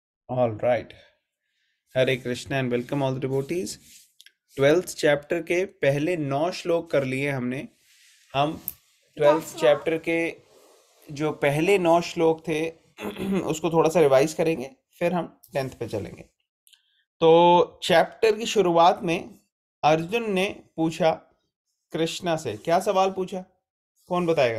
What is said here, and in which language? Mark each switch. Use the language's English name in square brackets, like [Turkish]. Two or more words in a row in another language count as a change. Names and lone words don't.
[English] all right, हरे कृष्णा and welcome all the devotees. [Hindi] 12th चैप्टर के पहले 9 श्लोक कर लिए हमने। हम 12th चैप्टर के जो पहले 9 श्लोक थे उसको थोड़ा सा रिवाइज करेंगे, फिर हम 10th पे चलेंगे। तो चैप्टर की शुरुआत में अर्जुन ने पूछा कृष्णा से, क्या सवाल पूछा, कौन बताएगा?